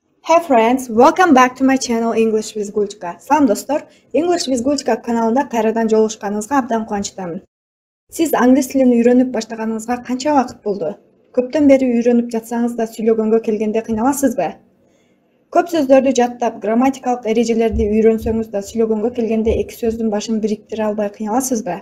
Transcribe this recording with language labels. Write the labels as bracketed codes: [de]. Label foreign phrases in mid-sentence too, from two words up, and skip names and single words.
[en] Hey friends, welcome back to my channel English with Gulchka. [ky] Салам достор, English with Gulchka каналында кайрадан жолугушканыңызга абдан кубанычтамын. Сиз англис тилин үйрөнүп баштаганыңызга канча убакыт болду? Көптөн бери үйрөнүп жатсаңыз да сүйлөгөнгө келгенде кыйналасызбы? Көп сөздөрдү жаттап, грамматикалык эрежелерди үйрөнсөңүз да сүйлөгөнгө келгенде эки сөздүн башын бириктире албай кыйналасызбы?